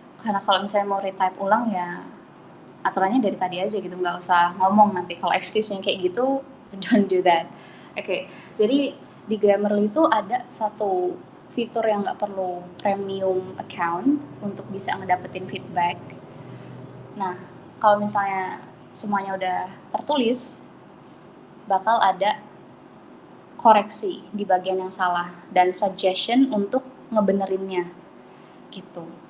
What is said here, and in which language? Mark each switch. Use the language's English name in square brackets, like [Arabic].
[Indonesian] Karena kalau misalnya mau retype ulang ya aturannya dari tadi aja gitu, nggak usah ngomong nanti. Kalau excuse-nya kayak gitu, [English] don't do that. [Indonesian] Oke, jadi di Grammarly itu ada satu fitur yang nggak perlu premium account untuk bisa ngedapetin feedback. Nah, kalau misalnya semuanya udah tertulis, bakal ada koreksi di bagian yang salah dan suggestion untuk ngebenerinnya gitu.